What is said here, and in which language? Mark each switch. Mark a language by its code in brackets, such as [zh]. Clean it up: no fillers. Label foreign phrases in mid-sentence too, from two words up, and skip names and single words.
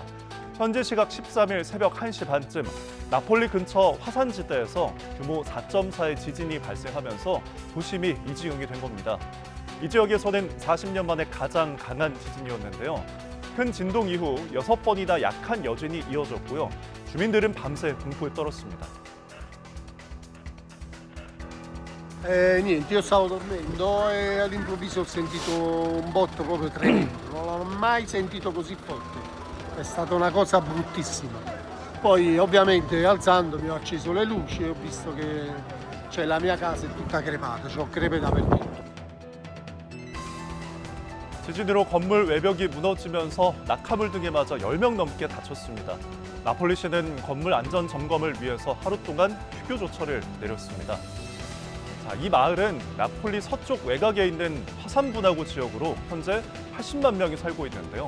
[ko] 현지 시각 13일 새벽 1시 반쯤 나폴리 근처 화산지대에서 규모 4.4의 지진이 발생하면서 도심이 이지응이 된 겁니다. 이 지역에서는 40년 만에 가장 강한 지진이었는데요. 큰 진동 이후 6번이나 약한 여진이 이어졌고요. 주민들은 밤새 공포에 떨었습니다. [it] Niente, io stavo dormendo e all'improvviso ho sentito un botto proprio tremendo, non l'ho mai sentito così forte, è stata una cosa bruttissima. Poi ovviamente alzandomi ho acceso le luci e ho visto che la mia casa è tutta crepata, c'ho crepe dappertutto. [ko] 지진으로 건물 외벽이 무너지면서 낙하물 등에 맞아 10명 넘게 다쳤습니다. 나폴리시는 건물 안전 점검을 위해서 하루 동안 휴교 조처를 내렸습니다. 자, 이 마을은 나폴리 서쪽 외곽에 있는 화산 분화구 지역으로 현재 80만 명이 살고 있는데요.